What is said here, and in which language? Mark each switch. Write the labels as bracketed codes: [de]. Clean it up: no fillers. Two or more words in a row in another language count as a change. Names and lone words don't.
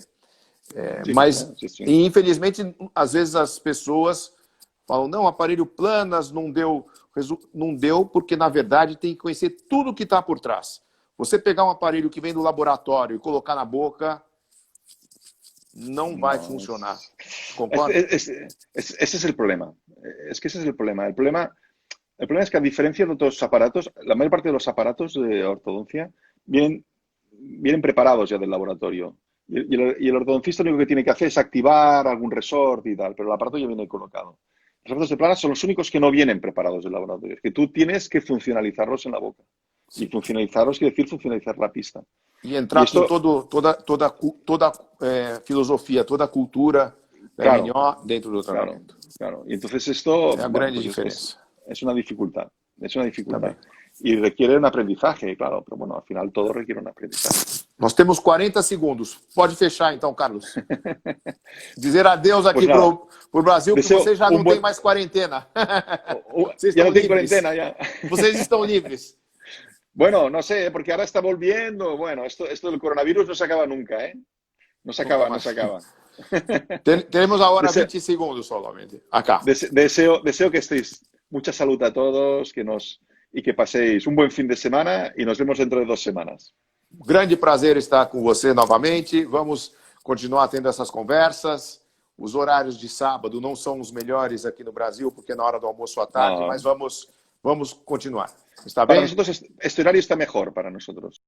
[pt] Mas, e, infelizmente, às vezes as pessoas falam, não, aparelho Planas não deu porque, na verdade, tem que conhecer tudo o que está por trás. Você pegar um aparelho que vem do laboratório e colocar na boca, não vai funcionar. ¿Concorda? [es] Ese es el problema. Es que ese es el problema. El problema es que, a diferencia de otros aparatos, la mayor parte de los aparatos de ortodoncia vienen preparados ya del laboratorio. Y el ortodoncista lo único que tiene que hacer es activar algún resort y tal, pero el aparato ya viene colocado. Los aparatos de Planas son los únicos que no vienen preparados del laboratorio. Es que tú tienes que funcionalizarlos en la boca. Y funcionalizarlos quiere decir funcionalizar la pista. [pt] E entrar com toda filosofia, toda a cultura MNO dentro do tratamento. [es] Claro. Y entonces esto es la gran diferencia. Es una dificultad. Es una dificultad. Y requiere un aprendizaje, claro. Pero bueno, al final todo requiere un aprendizaje. [pt] Nós temos 40 segundos. Pode fechar então, Carlos. Dizer adeus aqui para o Brasil, que vocês já não têm mais quarentena. [es] Ya no tienen cuarentena, ya. [pt] Vocês estão livres. [es] Bueno, no sé, porque ahora está volviendo. Bueno, esto del coronavirus no se acaba nunca, ¿eh? No se acaba. Tenemos ahora 20 segundos solamente. Acá. Deseo que estéis. Mucha salud a todos, y que paséis un buen fin de semana y nos vemos dentro de 2 semanas. [pt] grande prazer estar com você novamente. Vamos continuar tendo essas conversas. Os horários de sábado não são os melhores aqui no Brasil, porque é na hora do almoço à tarde, mas vamos continuar. ¿Está [es] Para [pt] bem? [es] nosotros este horario está mejor para nosotros.